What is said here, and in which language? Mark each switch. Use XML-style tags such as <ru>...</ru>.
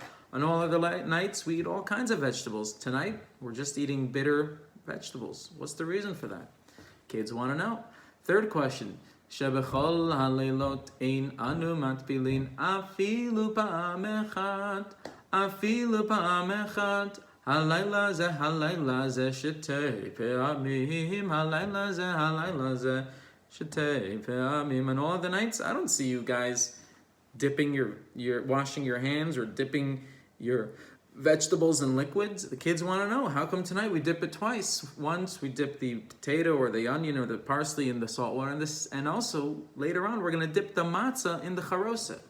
<en>On all other nights, we eat all kinds of vegetables. Tonight, we're just eating bitter vegetables. What's the reason for that? Kids want to know. Third question,</en> <he>שבכל הלילות אין אנו מטבילין אפילו פעם אחת, אפילו פעם אחת. הלילה זה שתי פעמים, הלילה זה שתי פעמים.</he> <en>And all the nights, I don't see you guys dipping your washing your hands or dipping your vegetables in liquids. The kids want to know, how come tonight we dip it twice? Once we dip the potato or the onion or the parsley in the salt water, and also later on we're going to dip the matzah in the charoset.</en>